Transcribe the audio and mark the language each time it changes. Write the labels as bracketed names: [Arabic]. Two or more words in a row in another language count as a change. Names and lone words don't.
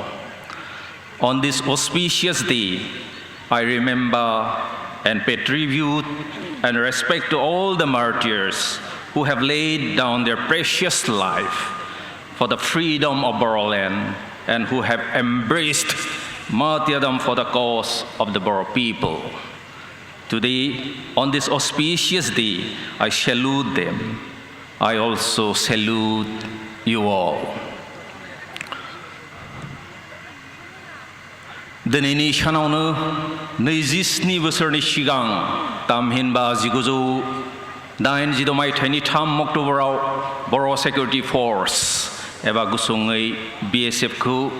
[English] On this auspicious day, I remember and pay tribute and respect to all the martyrs who have laid down their precious life for the freedom of Boroland and who have embraced martyrdom for the cause of the Boro people. Today, on this auspicious day, I salute them. I also salute you all. [Bodo] दिनैनि सानावनो 27 बोसोरनि सिगां थामहिनबा 1982 मायथाइनि 3 अक्ट'बराव बर' [English] security force [Bodo] एबा गुसुङै BSF खौ